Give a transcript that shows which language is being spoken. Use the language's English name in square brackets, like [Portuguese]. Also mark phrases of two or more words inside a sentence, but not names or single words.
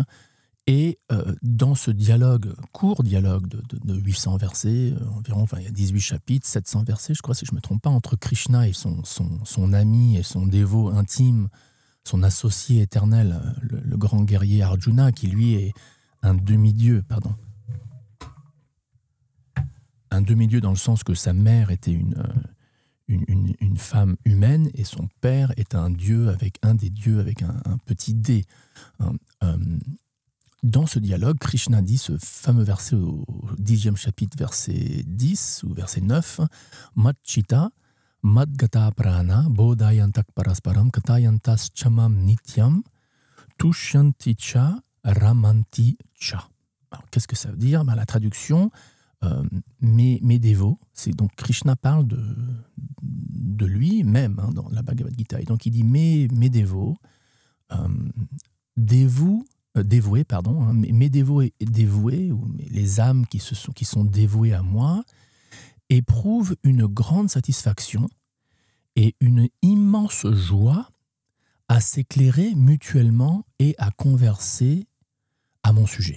[French] Et dans ce court dialogue de 800 versets, environ, il y a 18 chapitres, 700 versets, je crois, si je ne me trompe pas, entre Krishna et son ami et son dévot intime, son associé éternel, le grand guerrier Arjuna, qui lui est un demi-dieu, Un demi-dieu dans le sens que sa mère était une femme humaine et son père est un dieu avec un petit d. Dans ce dialogue, Krishna dit ce fameux verset au 10e chapitre, verset 10 ou verset 9, [Sanskrit] Matchita, Madgata prana, Bodhayantak parasparam, Katayantas chamam nityam, Tushyanti cha, Ramanti cha. [French] Alors, qu'est-ce que ça veut dire? La traduction, mes dévots, c'est donc Krishna parle de lui-même dans la Bhagavad Gita. Et donc il dit mes dévots, dévoués, mes dévots et dévoués, ou les âmes qui sont dévouées à moi, éprouvent une grande satisfaction et une immense joie à s'éclairer mutuellement et à converser à mon sujet.